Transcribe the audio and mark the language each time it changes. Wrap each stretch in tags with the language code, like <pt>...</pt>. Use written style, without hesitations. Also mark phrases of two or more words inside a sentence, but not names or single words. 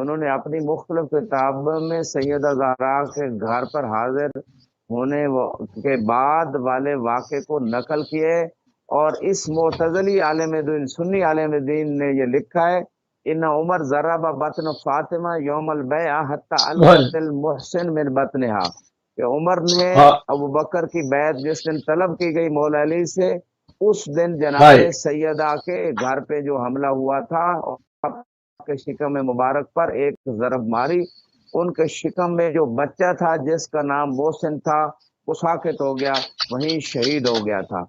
<ur>میں سیدہ زہرا کے گھر پر حاضر ہونے کے بعد والے واقعے کو نقل کیے، اور اس معتزلی عالم دین سنی عالم دین نے یہ لکھا ہے</ur> <ar>ان عمر ضرب بطن فاطمہ یوم البیعہ حتی القت المحسن من بطنہا،</ar> <ur>کہ عمر نے ابوبکر کی بیعت جس دن طلب کی گئی مولا علی سے، اس دن جناب سیدہ کے گھر پہ جو حملہ ہوا تھا کے شکم مبارک پر ایک ضرب ماری، ان کے شکم میں جو بچہ تھا جس کا نام محسن تھا وہ ساکت ہو گیا، وہیں شہید ہو گیا تھا۔</ur>